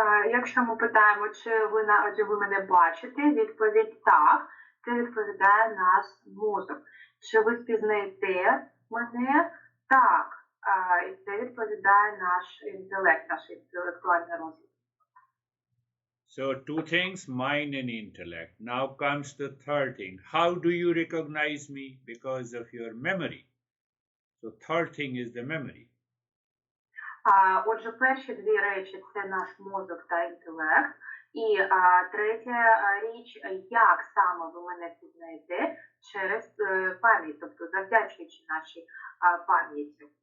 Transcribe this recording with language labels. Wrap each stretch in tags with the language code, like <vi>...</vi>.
<uk>Якщо ми питаємо, чи ви мене бачите, відповідь так, це відповідає наш мозок. Чи ви впізнаєте мене? Так. І це відповідає наш інтелект, наш інтелектуальний розвиток.</uk> <en>So two things, mind and intellect. Now comes the third thing. How do you recognize me? Because of your memory. So third thing is the memory.</en> <uk>Отже, перші дві речі – це наш мозок та інтелект. І третя річ – як саме ви мене пізнаєте? Через пам'ять, тобто завдячуючи нашій пам'яті.</uk>